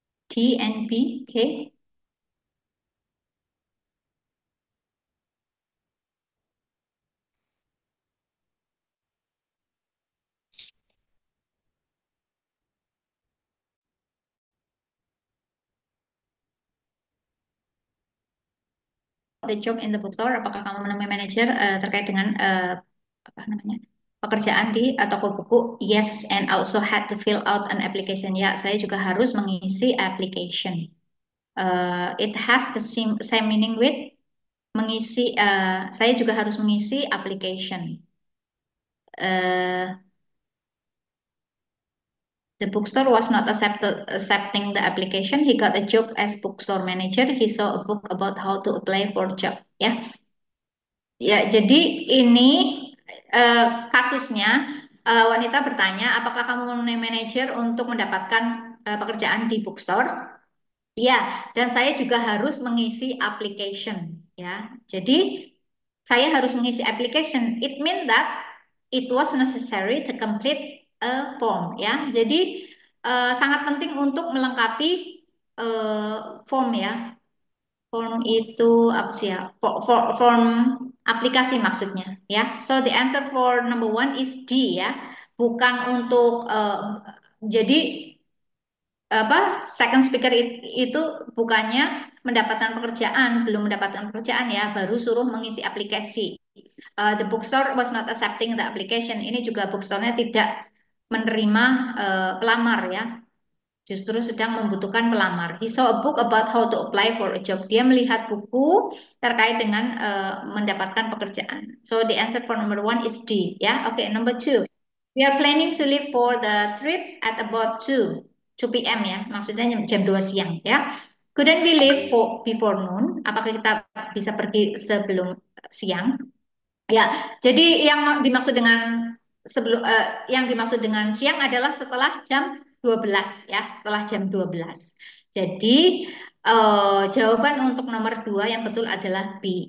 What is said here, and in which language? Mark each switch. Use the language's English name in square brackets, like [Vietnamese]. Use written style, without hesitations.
[English] D and B, oke. The job in the bookstore, [Indonesian] apakah kamu menemui manajer terkait dengan apa namanya pekerjaan di toko buku? [English] Yes, and also had to fill out an application. [Indonesian] Ya, saya juga harus mengisi application. [English] It has the same meaning with mengisi. [Indonesian] Saya juga harus mengisi application. [English] The bookstore was not accepting the application. He got a job as bookstore manager. He saw a book about how to apply for job. [Indonesian] Ya, ya. Jadi ini kasusnya wanita bertanya, apakah kamu memenuhi manajer untuk mendapatkan pekerjaan di bookstore? Ya, dan saya juga harus mengisi application. Ya, jadi saya harus mengisi application. [English] It means that it was necessary to complete a form. [Indonesian] Ya, jadi sangat penting untuk melengkapi form ya. Form itu apa sih ya? Form aplikasi maksudnya ya. [English] So the answer for number one is D ya. [Indonesian] Bukan untuk jadi apa second speaker itu bukannya mendapatkan pekerjaan, belum mendapatkan pekerjaan ya, baru suruh mengisi aplikasi. [English] The bookstore was not accepting the application. [Indonesian] Ini juga bookstore-nya tidak menerima pelamar ya, justru sedang membutuhkan pelamar. [English] He saw a book about how to apply for a job. [Indonesian] Dia melihat buku terkait dengan mendapatkan pekerjaan. [English] So the answer for number one is D. Ya, oke. Number two, we are planning to leave for the trip at about 2 p.m. ya. [Indonesian] Maksudnya jam 2 siang ya. [English] Couldn't we leave before noon? [Indonesian] Apakah kita bisa pergi sebelum siang? Ya, jadi yang dimaksud dengan siang adalah setelah jam 12 ya, setelah jam 12. Jadi jawaban untuk nomor 2 yang betul adalah B.